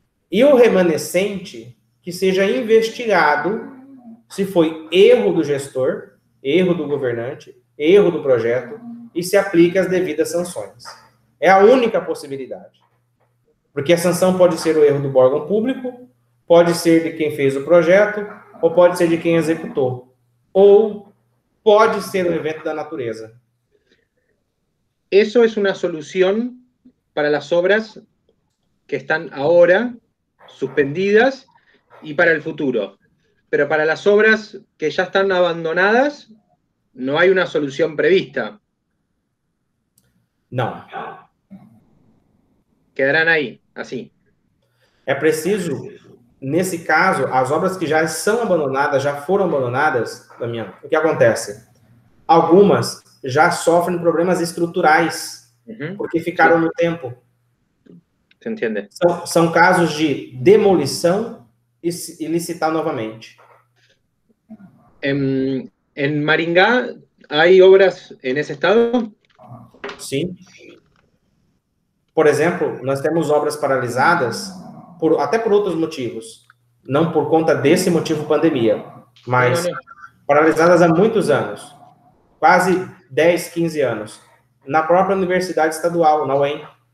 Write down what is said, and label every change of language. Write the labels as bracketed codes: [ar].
[pt] E o remanescente, que seja investigado se foi erro do gestor, erro do governante, erro do projeto, e se aplique as devidas sanções. É a única possibilidade. Porque a sanção pode ser o erro do órgão público, pode ser de quem fez o projeto, ou pode ser de quem executou. Ou pode ser um evento da natureza. [es] Eso es una solución para las obras que están ahora suspendidas y para el futuro. Pero para las obras que ya están abandonadas, no hay una solución prevista. [pt] Não. [es] Quedarán ahí, así. [pt] É preciso, nesse caso, as obras que já são abandonadas, já foram abandonadas, Damião, o que acontece? Algumas já sofrem problemas estruturais, porque ficaram no tempo. [es] Se entiende? [pt] São casos de demolição e licitar novamente. [es] En Maringá, ¿hay obras en ese estado? [pt] Sim. Por exemplo, nós temos obras paralisadas, até por outros motivos. Não por conta desse motivo pandemia, mas paralisadas há muitos anos. Quase 10, 15 anos. Na própria Universidade Estadual, na UEM.